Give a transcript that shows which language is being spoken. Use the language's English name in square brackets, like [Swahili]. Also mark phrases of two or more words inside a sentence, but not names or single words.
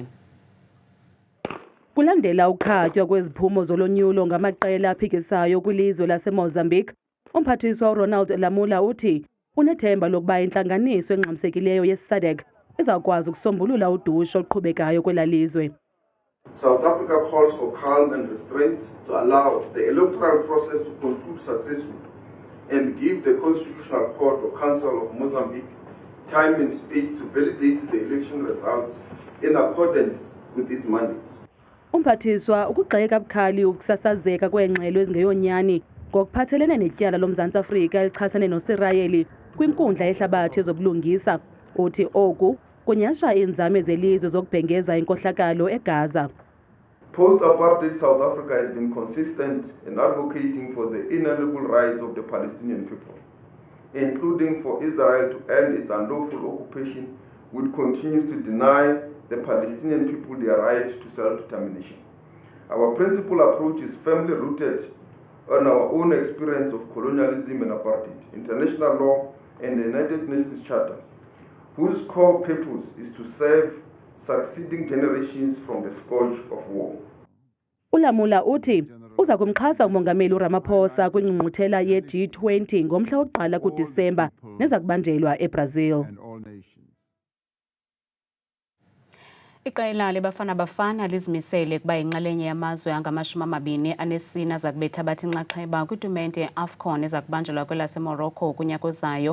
[Xhosa] Kulandela ukhatywa kweziphumo zolonyulo ngamaqela aphikisayo kwilizwe laseMozambique, umphathiswa uLamola uthi unethemba lokuba intlanganiso engxamisekileyo yeSADC izawukwazi ukusombulula udushe oluqhubekayo kwelalizwe. [English] South Africa calls for calm and restraint to allow the electoral process to conclude successfully and give the Constitutional Court or Council of Mozambique time and space to validate the election results in accordance with its mandates. [Xhosa] Umphathiswa ukugxeka bukhali ukusasazeka kweengxelo ezingeyonyani ngokuphathelene netyala loMzantsi Afrika elichasene noSirayeli kwinkundla yehlabathi yezobulungisa. Uthi oku kunyasha iinzame zelizwe zokubhengeza inkohlakalo eGaza. [English] Post-apartheid South Africa has been consistent in advocating for the inalienable rights of the Palestinian people, including for Israel to end its unlawful occupation, which continues to deny the Palestinian people their right to self-determination. Our principal approach is firmly rooted on our own experience of colonialism and apartheid, international law, and the United Nations Charter, whose core purpose is to save succeeding generations from the scourge of war. [Xhosa] ULamola uthi uza kumxhasa umongameli uRamaphosa kwingqungquthela ye-G20 ngomhla wokuqala kuDisemba neza kubanjelwa eBrazil. Iqela Bafana lizimisele ukuba inxalenye yamazwe angama-24 aza kubetha abathi inxaxheba kwitumente ye-AFCON eza kubanjelwa kwelaseMorocco kunyaka ozayo.